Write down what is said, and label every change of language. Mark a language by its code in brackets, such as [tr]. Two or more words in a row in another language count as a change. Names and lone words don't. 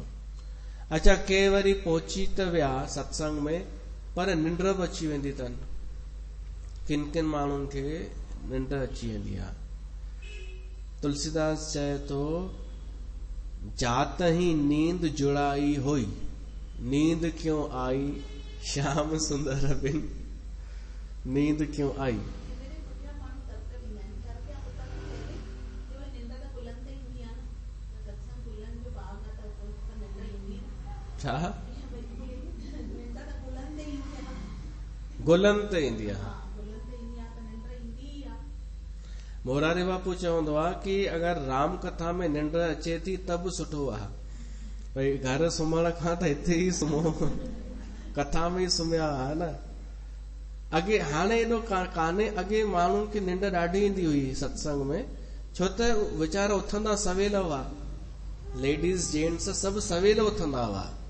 [sd] अच्छा, के वरी पहुची त विया सत्संग में, पर निंड बि अची वेंदी अथनि। किन किन माण्हुनि खे निंड अची वेंदी आहे। तुलसीदास चए थो, [hi] जात ही नींद जुड़ाई हुई, नींद क्यों आई श्याम सुंदर बिन, नींद क्यों आई। [sd] छा गुलनि ते ईंदी आहे। मोरारी बापू चवंदो आहे कि अगरि राम कथा में निंड अचे थी त बि सुठो आहे, भई घर सुम्हण खां त हिते ई सुम्हो, कथा में ई सुम्हिया आहे न। अॻे हाणे एॾो कान्हे, अॻे माण्हुनि खे निंड ॾाढी ईंदी हुई सत्संग में, छो त वीचारा उथंदा सवेल हुआ, लेडीज़ जेंट्स सभु सवेल उथंदा हुआ।